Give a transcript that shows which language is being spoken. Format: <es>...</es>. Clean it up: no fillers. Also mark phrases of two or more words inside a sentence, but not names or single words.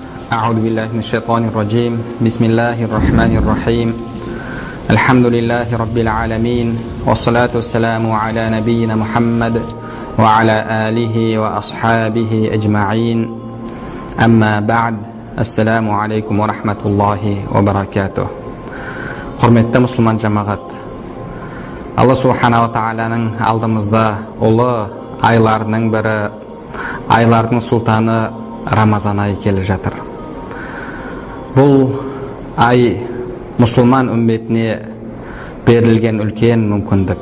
<ar>أعوذ بالله من الشيطان الرجيم بسم الله الرحمن الرحيم الحمد لله رب العالمين والصلاة والسلام على نبينا محمد وعلى آله وأصحابه أجمعين أما بعد السلام عليكم ورحمة الله وبركاته.</ar> <kk>Құрметті мұсылман жамағат,</kk> <ar>الله سبحانه وتعالى</ar> <kk>алдымызда ұлы айларының бірі, айлардың сұлтаны Рамазан айы келе жатыр. Бұл ай мұсылман үмметіне берілген үлкен мүмкіндік.</kk>